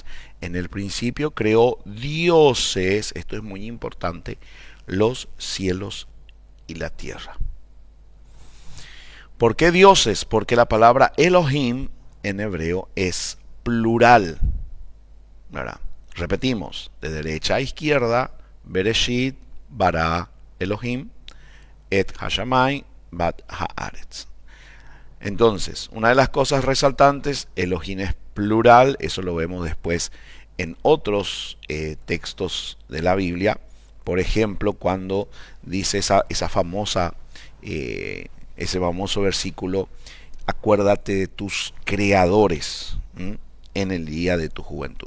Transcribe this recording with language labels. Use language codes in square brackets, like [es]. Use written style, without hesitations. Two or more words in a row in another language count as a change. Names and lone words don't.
[es] En el principio creó dioses, esto es muy importante, los cielos y la tierra. ¿Por qué dioses? Porque la palabra Elohim en hebreo es plural, ¿verdad? Repetimos, de derecha a izquierda, [he] בראשית ברא אלהים את השמים ואת הארץ. [es] Entonces, una de las cosas resaltantes, Elohim es plural, eso lo vemos después en otros textos de la Biblia. Por ejemplo, cuando dice ese famoso versículo, acuérdate de tus creadores en el día de tu juventud.